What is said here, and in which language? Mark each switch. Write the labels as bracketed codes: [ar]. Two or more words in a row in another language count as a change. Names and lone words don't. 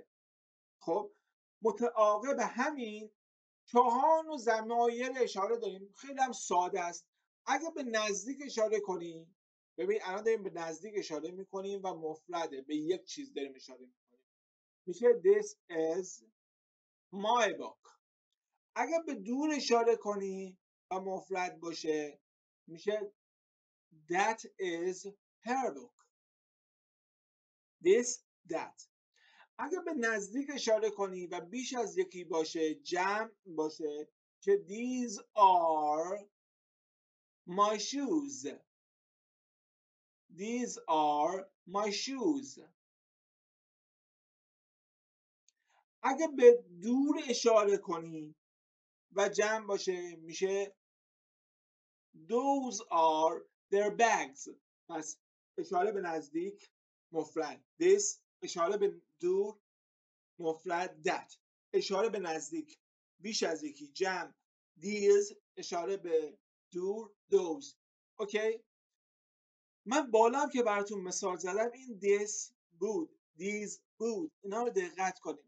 [fa] خب متعاقب همین 4 نوع ضمایر اشاره داریم، خیلی هم ساده است. اگه به نزدیک اشاره کنیم، ببین الان داریم به نزدیک اشاره میکنیم و مفرده، به یک چیز داریم اشاره میکنیم، میشه [en] this is my book. [fa] اگه به دور اشاره کنی و مفرد باشه میشه [en] that is her book. this that. [fa] اگه به نزدیک اشاره کنی و بیش از یکی باشه، جمع باشه، که [en] these are my shoes. these are my shoes. [fa] اگه به دور اشاره کنی و جمع باشه میشه [en] those are their bags. [fa] پس اشاره به نزدیک مفرد this، اشاره به دور مفرد that، اشاره به نزدیک بیش از یکی جمع these، اشاره به دور those. اوکی؟ من بالا هم که براتون مثال زدم این this بود، these بود، اینا رو دقت کنیم.